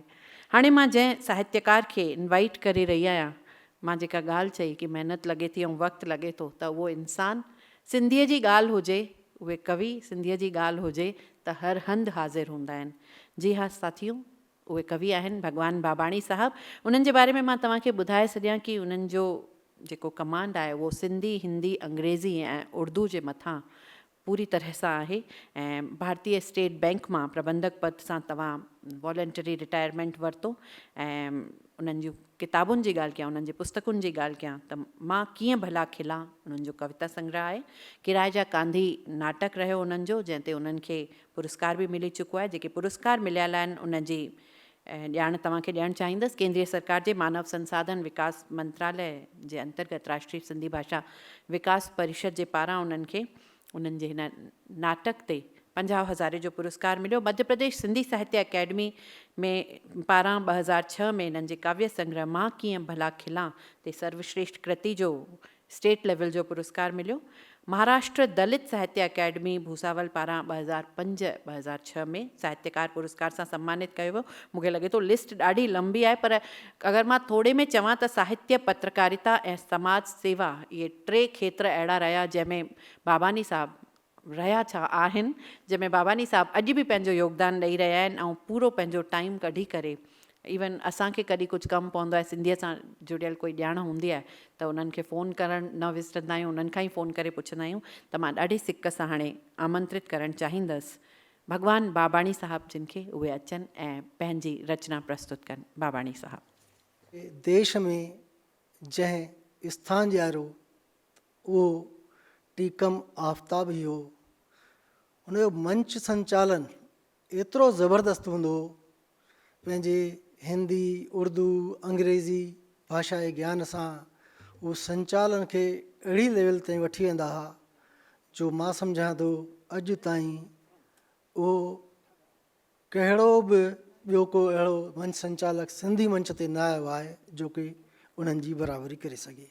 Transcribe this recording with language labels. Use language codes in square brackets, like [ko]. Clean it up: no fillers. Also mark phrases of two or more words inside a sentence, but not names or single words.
[sd] हाणे मां जंहिं साहित्यकार खे इनवाइट करे रही आहियां, मां जेका ॻाल्हि चई कि महिनत लॻे थी ऐं वक़्तु लॻे थो, त उहो इंसानु सिंधीअ जी ॻाल्हि हुजे, उहे कवि सिंधीअ जी ॻाल्हि हुजे त हर हंधि हाज़िर हूंदा आहिनि। जी हा साथियों, उहे कवि आहिनि भगवान बाबाणी साहब। उन्हनि जे बारे में मां तव्हांखे ॿुधाए छॾियां कि उन्हनि जो जेको कमांड आहे उहो सिंधी, हिंदी, अंग्रेज़ी ऐं उर्दू जे मथां पूरी तरह सां आहे। ऐं भारतीय स्टेट बैंक मां प्रबंधक पद सां तव्हां [en] voluntary retirement [sd] वरितो। ऐं उन्हनि जूं किताबुनि जी ॻाल्हि कयां, उन्हनि जे पुस्तकुनि जी ॻाल्हि कयां त मां कीअं भला खिलां, उन्हनि जो कविता संग्रह आहे। किराए जा कांधी नाटक रहियो उन्हनि जो, जंहिं ते उन्हनि खे पुरस्कार बि मिली चुको आहे। जेके पुरस्कार मिलियल आहिनि उनजी ॼाण तव्हांखे ॾियणु चाहींदसि। केंद्रीय सरकार जे मानव संसाधन विकास मंत्रालय जे अंतर्गत राष्ट्रीय सिंधी भाषा विकास परिषद जे पारां उन्हनि खे उन्हनि जे हिन नाटक ते 50,000 जो पुरस्कार मिलियो। मध्य प्रदेश सिंधी साहित्य अकेडमी में पारां 2006 में इन्हनि जे काव्य संग्रह मां कीअं भला खिलां ते सर्वश्रेष्ठ कृति जो [en] state level [sd] जो पुरस्कार मिलियो। महाराष्ट्र दलित साहित्य अकेडमी भूसावल पारां 2005-2006 में साहित्यकार पुरस्कार सां सम्मानित कयो वियो। मूंखे लॻे थो लिस्ट ॾाढी लंबी आहे, पर अगरि मां थोरे में चवां त साहित्य, पत्रकारिता ऐं समाज सेवा, इहे 3 खेत्र अहिड़ा रहिया जंहिंमें बाबानी साहब रहिया छा आहिनि, जंहिंमें बाबानी साहब अॼु बि पंहिंजो योगदान ॾेई रहिया आहिनि ऐं पूरो पंहिंजो टाइम कढी करे। इवन असांखे कॾहिं कुझु कमु पवंदो आहे, सिंधीअ सां जुड़ियल कोई ॼाण हूंदी आहे त उन्हनि खे फ़ोन करणु न विसरंदा आहियूं, उन्हनि खां ई फ़ोन करे पुछंदा आहियूं। त मां ॾाढी सिक सां हाणे आमंत्रित करणु चाहींदसि भगवान बाबाणी साहब जिन खे उहे अचनि ऐं पंहिंजी रचना प्रस्तुत कनि। बाबाणी साहब। देश में जंहिं स्थान ॾियारो उहो टीकम आफ़ताब ई हो। हुनजो मंच संचालन एतिरो ज़बरदस्त हूंदो हो, पंहिंजे हिंदी, उर्दू, अंग्रेज़ी भाषा जे ज्ञान सां उहो संचालन खे अहिड़ी लेवल ताईं वठी वेंदा हुआ जो मां सम्झां थो अॼु ताईं उहो कहिड़ो बि ॿियो को अहिड़ो मंच संचालक सिंधी मंच ते न आयो आहे जो कि उन्हनि जी बराबरी करे सघे।